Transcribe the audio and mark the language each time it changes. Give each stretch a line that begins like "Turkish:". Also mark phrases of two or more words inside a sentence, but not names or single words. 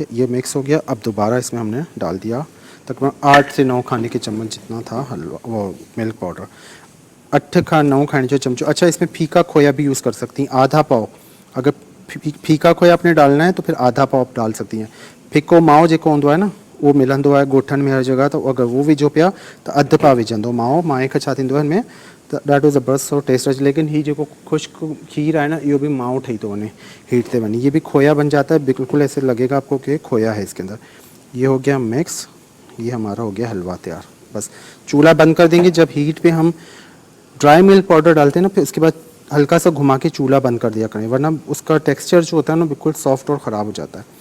Hindi: ये मिक्स हो गया। अब दोबारा इसमें हमने डाल दिया तकरीबन 8 से 9 खाने के चम्मच जितना था हलवा, वो
English: milk powder,
Hindi: 8 खा 9 खाने के चम्मच। अच्छा इसमें फीका खोया भी यूज़ कर सकती हैं, आधा पाव। अगर फीका खोया आपने डालना है तो फिर आधा पाव आप डाल सकती हैं।
Sindhi: फिको माओ जेको हूंदो आहे न वो मिलंदो आहे ॻोठनि में हर जगह, तो अगर वो विझो पिया तो अधु पाव विझंदो। माओ माए खां छा थींदो आहे हिनमें त ॾाढो ज़बरदस्त सो टेस्ट अचे। लेकिन ही जेको खुश्क खीर आहे न इहो भी माओ ठही थो वञे हीट ते वञी,
Hindi: ये भी खोया बन जाता है। बिल्कुल ऐसे लगेगा आपको कि खोया है इसके अंदर। ये हो गया मिक्स, ये हमारा हो गया हलवा तैयार। बस चूल्हा बंद कर देंगे। जब हीट पे हम
English: dry milk powder
Hindi: डालते हैं ना, फिर उसके बाद हल्का सा घुमा के चूल्हा बंद कर दिया करें, वरना उसका टेक्सचर जो होता है ना बिल्कुल सॉफ्ट और ख़राब हो जाता है।